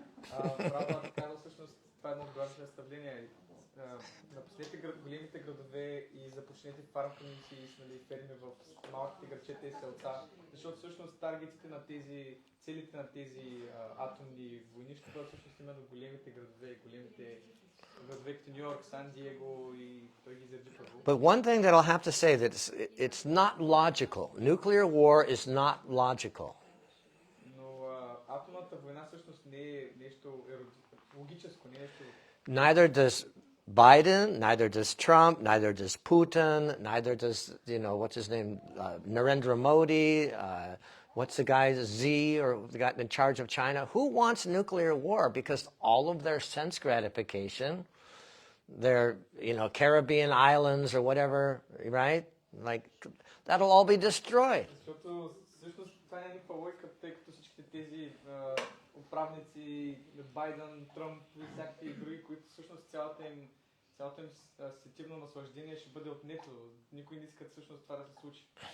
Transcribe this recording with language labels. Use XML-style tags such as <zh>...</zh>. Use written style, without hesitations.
<bg>Прабхупад казал всъщност, това е едно добро представление. Напуснете големите градове и започнете фарм комьюнити, ферми в малките градчета и селца, защото всъщност таргетите на целите на тези атомни войни ще бъдат всъщност именно големите градове, големите градове като Нью Йорк, Сан Диего и той ги изреди първо.</bg> <en>But one thing that I'll have to say that it's not logical. Nuclear war is not logical.</en> <bg>Но атомната война всъщност не е нещо логическо, не е нещо...</bg> <en>Neither does Biden, neither does Trump, neither does Putin, neither does, what's his name, Narendra Modi, what's the guy, Z, or the guy in charge of China? Who wants nuclear war? Because all of their sense gratification, their, Caribbean islands or whatever, right? Like, that'll all be destroyed.</en> <bg>Защото всъщност това няма никаква логика, тъй като всичките тези управници, Байден, Тръмп и всякакви други, които всъщност цялото им сетивно наслаждение ще бъде отнето. Никой не иска всъщност това да се случи.</bg>